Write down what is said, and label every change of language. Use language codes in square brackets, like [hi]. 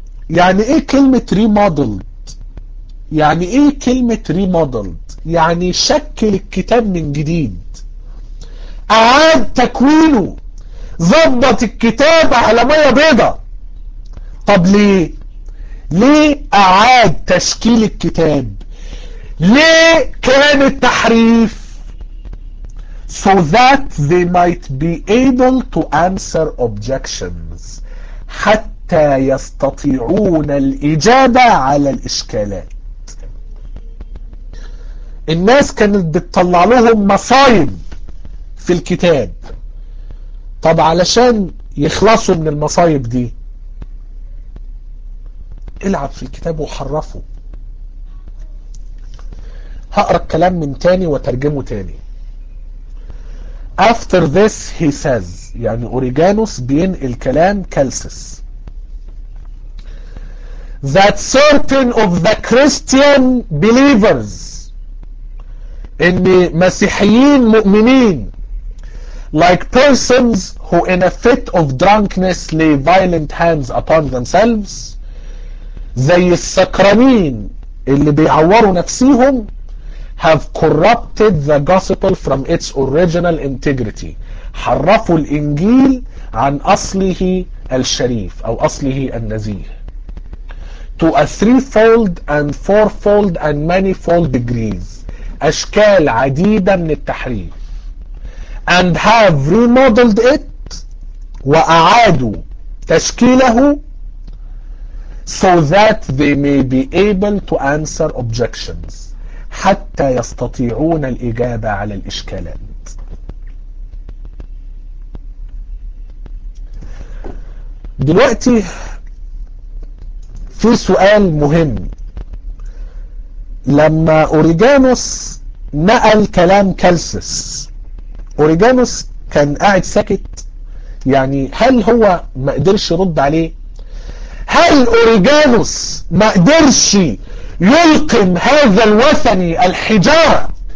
[ar] يعني ايه كلمة remodeled؟ يعني ايه كلمة remodeled؟ يعني شكل الكتاب من جديد، اعاد تكوينه، ضبط الكتاب على مية بيضة. طب ليه اعاد تشكيل الكتاب؟ ليه كان التحريف؟ [en] So that they might be able to answer objections. [ar] حتى يستطيعون الإجابة على الإشكالات. الناس كانت بتطلع لهم مصايب في الكتاب. طب علشان يخلصوا من المصايب دي، العب في الكتاب وحرفه. هقرأ الكلام من تاني وترجمه تاني. [en] After this he says، [ar] يعني أوريجانوس بينقل كلام كالسس، [en] that certain of the Christian believers، [ar] إن مسيحيين مؤمنين، [en] like persons who in a fit of drunkenness lay violent hands upon themselves، [ar] زي السكرانين اللي بيعوروا نفسيهم، [en] have corrupted the gospel from its original integrity. [ar] حرفوا الإنجيل عن أصله الشريف أو أصله النزيه. [en] To a threefold and fourfold and manifold degrees. [ar] أشكال عديدة من التحريف. [en] And have remodeled it. [ar] وأعادوا تشكيله. [en] So that they may be able to answer objections. [ar] حتى يستطيعون الإجابة على الإشكالات. دلوقتي في سؤال مهم، لما أوريجانوس نقل كلام كالسس، أوريجانوس كان قاعد ساكت؟ يعني هل هو ما قدرش يرد عليه؟ هل أوريجانوس ما قدرش يلقم هذا الوثني الحجارة